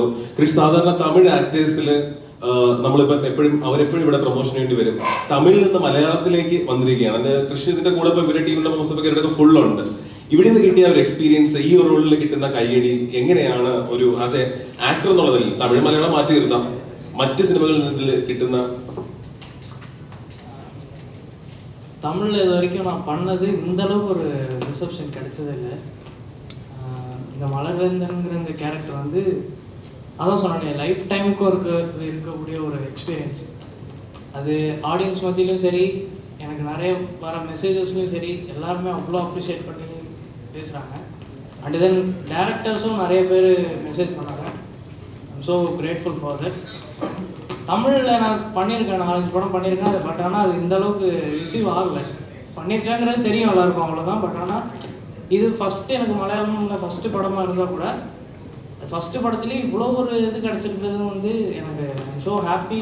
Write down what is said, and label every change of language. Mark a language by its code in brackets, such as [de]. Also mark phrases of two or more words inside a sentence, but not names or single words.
[ml] സാധാരണ തമിഴ് ആക്ടേഴ്സില് നമ്മളിപ്പോ അവരെപ്പോഴും ഇവിടെ പ്രൊമോഷന് വേണ്ടി വരും. തമിഴിൽ നിന്ന് മലയാളത്തിലേക്ക് വന്നിരിക്കുകയാണ്. കൃഷ്ണ ഇതിന്റെ കൂടെ ഇപ്പൊ ഇവരുടെ ടീമിന്റെ മുസ്തഫയൊക്കെ ഫുൾ ഉണ്ട്. ഇവിടെ നിന്ന് കിട്ടിയ ഒരു എക്സ്പീരിയൻസ്, ഈ ഒരു റോളിൽ കിട്ടുന്ന കയ്യടി എങ്ങനെയാണ് ഒരു [en] as a actor [ml] എന്നുള്ളതിൽ, തമിഴ് മലയാളം മാറ്റി നിർത്താം, മറ്റ് സിനിമകളിൽ നിന്ന് കിട്ടുന്ന [ta] தமிழில் இது வரைக்கும் நான் பண்ணது இந்த அளவுக்கு ஒரு ரிசப்ஷன் கிடைச்சதில்லை. இந்த மலர்வேந்தன்கிற இந்த கேரக்டர் வந்து அதான் சொன்னேன், லைஃப் டைமுக்கு இருக்கக்கூடிய ஒரு எக்ஸ்பீரியன்ஸ். அது ஆடியன்ஸ் மத்தியிலும் சரி, எனக்கு நிறைய வர மெசேஜஸ்லையும் சரி, எல்லாருமே அவ்வளோ அப்ரிஷியேட் பண்ணி பேசுகிறாங்க. [en] and then [ta] டேரக்டர்ஸும் நிறைய பேர் மெசேஜ் பண்ணாங்க. [en] I'm so grateful for that. [ta] தமிழில் நான் பண்ணியிருக்கேன், 4-5 படம் பண்ணியிருக்கேன். அது பட் ஆனால் அது இந்த அளவுக்கு ரிசீவ் ஆகலை. பண்ணியிருக்கேங்கிறது தெரியும் எல்லாருக்கும், அவ்வளோதான். பட் ஆனால் இது ஃபஸ்ட்டு எனக்கு மலையாளமில் ஃபஸ்ட்டு படமாக இருந்தால் கூட ஃபஸ்ட்டு படத்துலேயும் இவ்வளோ ஒரு இது கிடச்சிருக்கிறது வந்து எனக்கு [en] so happy.